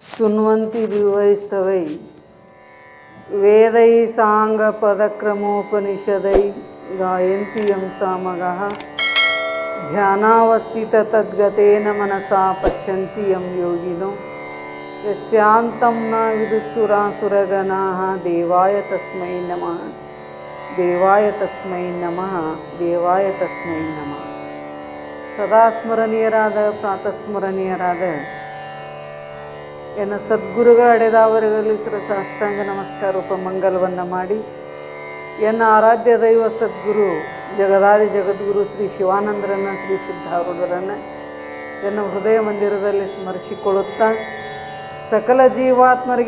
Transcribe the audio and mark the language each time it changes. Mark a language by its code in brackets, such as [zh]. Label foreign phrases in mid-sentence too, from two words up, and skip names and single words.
[sa] ಶೃಣ್ವಂತಿ ದಿವೈಸ್ತವೈ ವೇದೈ ಸಾಂಗ ಪದಕ್ರಮೋಪನಿಷದೈ ಗಾಯಂತಿ ಯಂ ಸಾಮಗಃ ಧ್ಯಾನಾವಸ್ಥಿತ ತದ್ಗತೇನ ಮನಸಾ ಪಶ್ಯಂತಿ ಯಂ ಯೋಗಿನೋ ಯಸ್ಯಾಂತಂ ನ ವಿದುಷುರಾಸುರಗಣಾಃ ದೇವಾಯ ತಸ್ಮೈ ನಮಃ ದೇವಾಯ ತಸ್ಮೈ ನಮಃ ದೇವಾಯ ತಸ್ಮೈ ನಮಃ. [kn] ಸದಾ ಸ್ಮರಣೀಯರಾದ ಪ್ರಾತಸ್ಮರಣೀಯರಾದ ಎನ್ನ ಸದ್ಗುರುಗಳ ಅಡೆದಾವರುಗಳಲ್ಲಿ ಸಾಷ್ಟಾಂಗ ನಮಸ್ಕಾರ ಉಪಮಂಗಲವನ್ನು ಮಾಡಿ ಎನ್ನ ಆರಾಧ್ಯ ದೈವ ಸದ್ಗುರು ಜಗದಾದಿ ಜಗದ್ಗುರು ಶ್ರೀ ಶಿವಾನಂದರನ್ನು ಶ್ರೀ ಸಿದ್ಧಾರೂಢರನ್ನು ಎನ್ನ ಹೃದಯ ಮಂದಿರದಲ್ಲಿ ಸ್ಮರಿಸಿಕೊಳ್ಳುತ್ತಾ ಸಕಲ ಜೀವಾತ್ಮರಿಗೆ